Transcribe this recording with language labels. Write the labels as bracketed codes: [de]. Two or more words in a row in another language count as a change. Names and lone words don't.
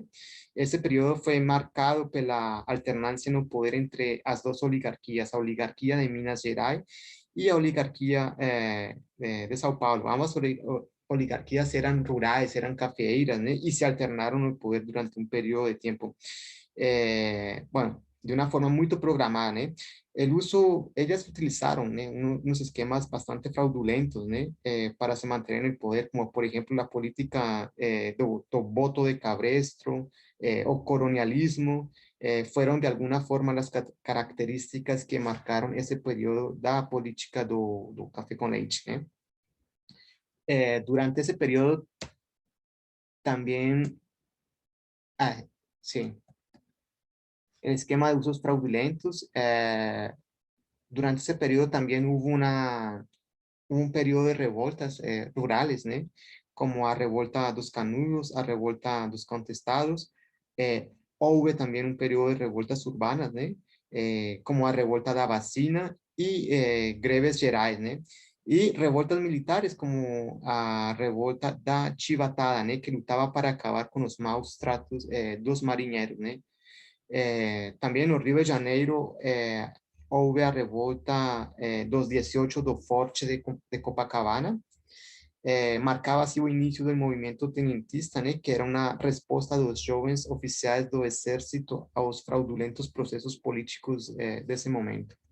[pt] Esse período foi marcado pela alternância no poder entre as duas oligarquias, a oligarquia de Minas Gerais e a oligarquia de São Paulo. Ambas oligarquias eram rurais, eram cafeeiras, né? E se alternaram no poder durante um período de tempo. Bueno, de uma forma muito programada, né? [es] Ellas utilizaron unos esquemas bastante fraudulentos, ¿no? Para se mantener en el poder, como por ejemplo la política [pt] do voto de cabresto [es] o colonialismo, fueron de alguna forma las características que marcaron ese periodo [pt] da política do café [es] con leite, ¿no? Durante ese periodo también, sí, el esquema de usos fraudulentos, durante ese periodo también hubo un periodo de revoltas rurales, ¿no? [pt] Como a revolta dos Canudos, a revolta dos Contestados. [es] Hubo también un periodo de revoltas urbanas, ¿no? [pt] Como a revolta da Vacina y greves gerais, ¿no? Y revoltas militares como a revolta da Chivatada, ¿no? [es] Que lutaba para acabar con los [pt] maus tratos dos marinheros, [es] ¿no? También en [pt] Rio de Janeiro houve a revolta dos 18 do Forte de Copacabana. Marcava assim o início do movimento tenentista, né, que era uma resposta dos jovens oficiais do exército aos fraudulentos processos políticos desse momento.